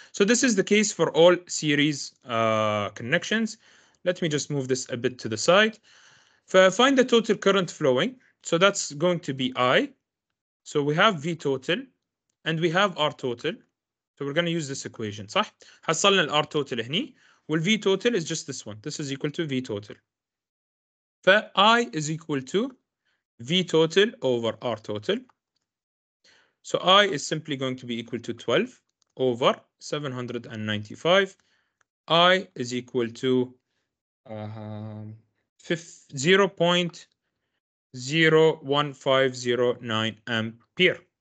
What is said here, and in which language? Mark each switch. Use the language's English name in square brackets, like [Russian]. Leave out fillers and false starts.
[English] So this is the case for all series connections. Let me just move this a bit to the side. Find the total current flowing. So that's going to be I. So we have V total and we have R total. So we're going to use this equation. [Arabic] صح؟ حصلنا ال R total هني. [English] Well, V total is just this one. This is equal to V total. I is equal to V total over R total. So I is simply going to be equal to 12 over 795. I is equal to 0.01509 ampere.